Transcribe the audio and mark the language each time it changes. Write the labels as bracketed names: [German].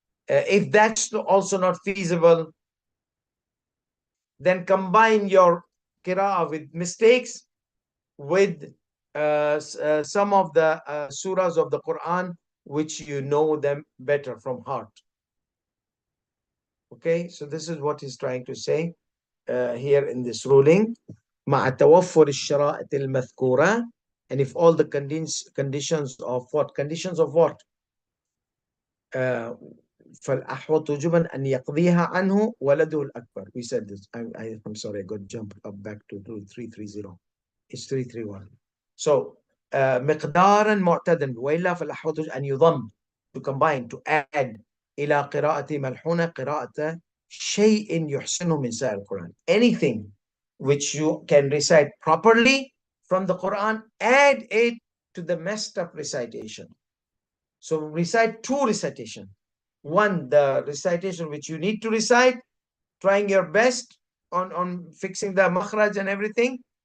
[English] If that's also not feasible, then combine your qira'ah with mistakes with some of the surahs of the Quran which you know them better from heart. Okay, so this is what he's trying to say here in this ruling. [Arabic] مع توفر الشرائط المذكورة, [English] and if all the conditions of what? Conditions of what? [Arabic] فالأحوط وجبا أن يقضيها عنه ولده الأكبر. [English] We said this. I'm sorry, I got jumped up back to 330. It's 331. [Arabic] So مقدارا معتدا وإلا فالأحوط أن يضم, [English] to combine, to add [Arabic] إلى قراءة ملحونة قراءة شيء يحسنه من سائر القرآن. [English] Anything which you can recite properly from the Quran, add it to the messed up recitation. So recite two recitation. One, the recitation which you need to recite, trying your best on fixing the makhraj and everything.